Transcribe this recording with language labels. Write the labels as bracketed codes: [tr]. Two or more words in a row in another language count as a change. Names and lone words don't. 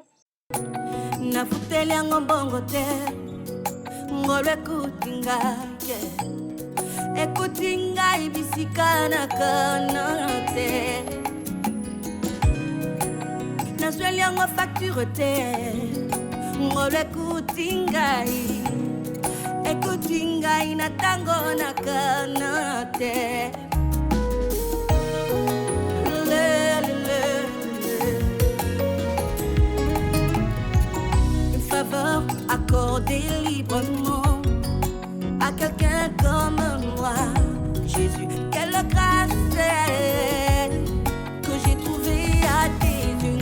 [ln] Nafuteli yango mbongo te ngolo ekuti ngai ekuti ngai bisika na kana te nazweli yango facture te ngolo ekuti ngai na tango na kana te [fr] accordé librement à quelqu'un comme moi. Jésus, quelle grâce que j'ai trouvé à tes yeux.